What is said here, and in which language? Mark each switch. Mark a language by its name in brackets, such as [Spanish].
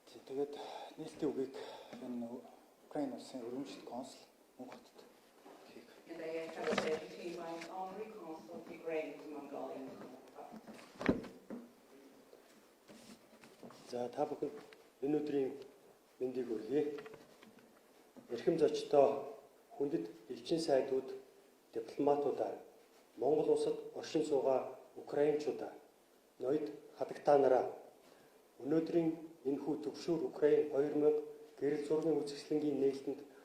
[Mongolian] Тэгээд нийлтийн үгийг энэ Украины улсын Өргөмжит Консул Munkhbat хийх. [English] And I have a pleasure to invite Honorary Consul of Ukraine to Mongolia. [Mongolian] За та бүхэнд энэ өдрийн мэндийг хүргэе. Эрхэм зочдоо хүндэт элчин сайдууд, дипломатуудаа, Монгол улсад оршин суугаа украинчуудаа, ноёд хадагтаа нараа өнөөдрийн энэхүү төвшүүр Украин 2000 гэрэл зургийн үзэсгэлэнгийн нээлтэнд